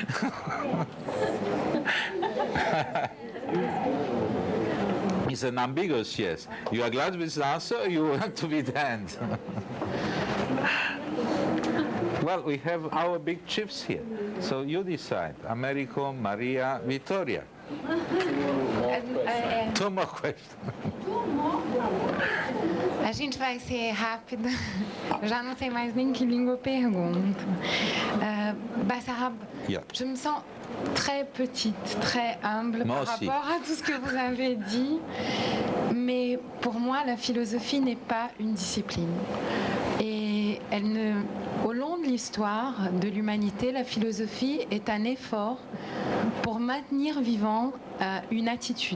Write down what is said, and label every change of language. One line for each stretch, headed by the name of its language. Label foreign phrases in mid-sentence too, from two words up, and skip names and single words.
English: It's an ambiguous yes. You are glad with the answer, or you want to be the end? Well, we have our big chiefs here. So you decide. Americo, Maria, Vittoria. Two more questions.
Portuguese: A gente vai ser rápida. Eu já não sei mais nem que língua eu pergunto. Bassarab,
English: Yeah.
French: je me sens très petite, très humble Moi par aussi. rapport à tout ce que vous avez dit. Mais pour moi, la philosophie n'est pas une discipline. Et au long de l'histoire de l'humanité, la philosophie est un effort pour maintenir vivant une attitude.